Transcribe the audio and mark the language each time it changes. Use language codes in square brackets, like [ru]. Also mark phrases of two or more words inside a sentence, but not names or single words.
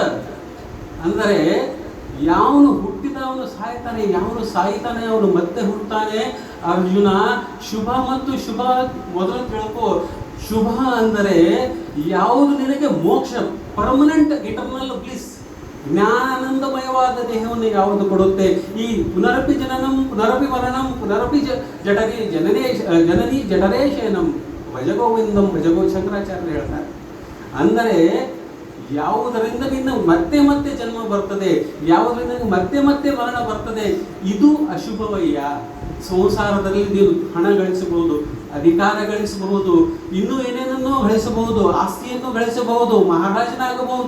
[kn] ಅಂದರೆ ಯಾವನು ಹುಟ್ಟಿದವನು ಸಾಯ್ತಾನೆ, ಯಾವನು ಸಾಯ್ತಾನೆ ಅವನು ಮತ್ತೆ ಹುಟ್ಟುತ್ತಾನೆ. ಅರ್ಜುನ, ಶುಭ ಮತ್ತು ಶುಭ ಮೊದಲು ತಿಳ್ಕೋ. ಶುಭ ಅಂದರೆ ಯಾವುದು ನಿನಗೆ ಮೋಕ್ಷ, [en] permanent eternal bliss, [kn] ಜ್ಞಾನಾನಂದಮಯವಾದ ದೇಹವನ್ನು ಯಾವುದು ಕೊಡುತ್ತೆ. [sa] ಈ ಪುನರಪಿ ಜನನಂ ಪುನರಪಿ ಮರಣಂ ಪುನರಪಿ ಜನನಿ ಜಠರೇಶಯನಂ ಭಜಗೋವಿಂದಂ ಭಜಗೋ, [kn] ಶಂಕರಾಚಾರ್ಯರು ಹೇಳ್ತಾರೆ. ಅಂದರೆ ಯಾವುದರಿಂದ ನಿನ್ನ ಮತ್ತೆ ಮತ್ತೆ ಜನ್ಮ ಬರ್ತದೆ, ಯಾವುದರಿಂದ ಮತ್ತೆ ಮತ್ತೆ ಮರಣ ಬರ್ತದೆ, ಇದು ಅಶುಭವಯ್ಯ. ಸಂಸಾರದಲ್ಲಿ ನೀನು ಹಣ ಗಳಿಸಬಹುದು, ಅಧಿಕಾರ ಗಳಿಸಬಹುದು, ಇನ್ನೂ ಏನೇನನ್ನೋ ಗಳಿಸಬಹುದು, ಆಸ್ತಿಯನ್ನು ಗಳಿಸಬಹುದು, ಮಹಾರಾಜನಾಗಬಹುದು.